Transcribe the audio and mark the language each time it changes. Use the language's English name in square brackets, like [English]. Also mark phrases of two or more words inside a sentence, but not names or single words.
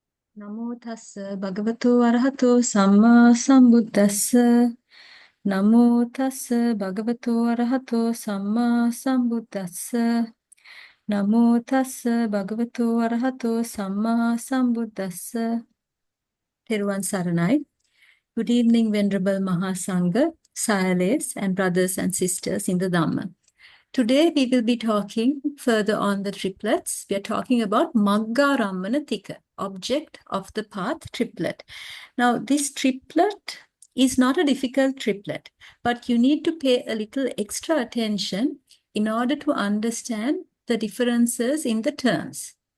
[Pali] Namo tassa bhagavato arahato samma sambuddhassa. Namo tassa bhagavato arahato samma sambuddhassa. Namo tassa bhagavato arahato samma sambuddhassa. [Sinhala] Theruvan Saranai. [English] Good evening, Venerable Mahasangha, Sires, and brothers and sisters in the Dhamma. Today we will be talking further on the triplets. We are talking about [Pali] Maggārammaṇa Tika, [English] object of the path triplet. Now this triplet is not a difficult triplet, but you need to pay a little extra attention in order to understand the differences in the terms.